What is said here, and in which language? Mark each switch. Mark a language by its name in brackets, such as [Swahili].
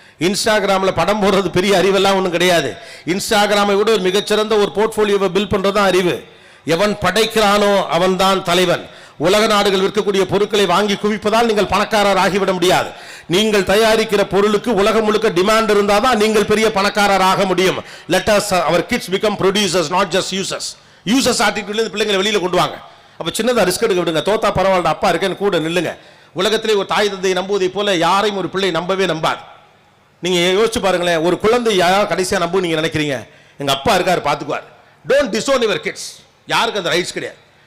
[Tamil] இன்ஸ்டாகிராமில் படம் போடுறது பெரிய அறிவெல்லாம் ஒன்றும் கிடையாது. இன்ஸ்டாகிராமை விட ஒரு மிகச்சிறந்த ஒரு போர்ட்ஃபோலியோவை பில்ட் பண்ணுறது தான் அறிவு. எவன் படைக்கிறானோ அவன் தான் தலைவன். உலக நாடுகள் விற்கக்கூடிய பொருட்களை வாங்கி குவிப்பதால் நீங்கள் பணக்காரர் ஆகிவிட முடியாது. நீங்கள் தயாரிக்கிற பொருளுக்கு உலகம் முழுக்க டிமாண்ட் இருந்தால் தான் நீங்கள் பெரிய பணக்காரர் ஆக முடியும். [English] Let us our kids become producers, not just users. [Tamil] Users ஆட்டிடியூட்லேருந்து பிள்ளைங்களை வெளியில் கொண்டு வாங்க. அப்போ சின்னதாக ரிஸ்க் எடுக்க விடுங்க. தோத்தா பரவாயில்ல, அப்பா இருக்கேன்னு கூட நில்லுங்க. உலகத்திலே ஒரு தாய் தந்தையை நம்புவதை போல யாரையும் ஒரு பிள்ளை நம்பவே நம்பாது. நீங்கள் யோசிச்சு பாருங்களேன், ஒரு குழந்தை யாராவது கடைசியாக நம்பு நீங்கள் நினைக்கிறீங்க, எங்கள் அப்பா இருக்காரு பார்த்துக்குவார். [English] Don't disown your kids. [Tamil] யாருக்கு அந்த ரைட்ஸ் கிடையாது.